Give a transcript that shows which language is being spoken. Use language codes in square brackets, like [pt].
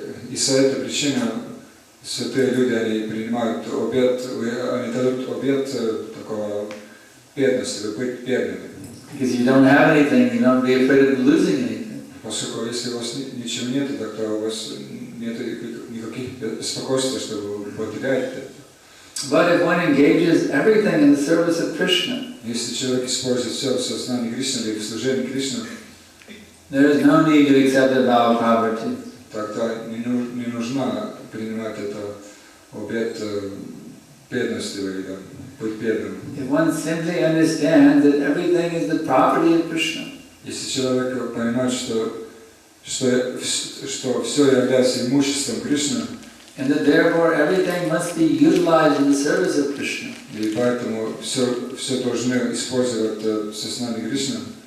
[ru] И за эту причину святые люди, они принимают обет, они дадут обет такого бедности, быть бедными. [en] Because you don't have anything, you don't be afraid of losing anything. [ru] Поскольку если у вас ничего нет, тогда у вас нет никаких беспокойств, что вы потеряете. [en] But if one engages everything in the service of Krishna, [ru] если человек использует все в сознании Кришны или в служении Кришны, [en] there is no need to accept a vow of poverty. [ru] Тогда не нужно принимать это обет бедности или быть бедным. [en] If one simply understands that everything is the property of Krishna, [ru] если человек понимает, что все является имуществом Кришны, [en] and that therefore everything must be utilized in the service of Krishna, [ru] и поэтому все должны использовать в сознании Кришны,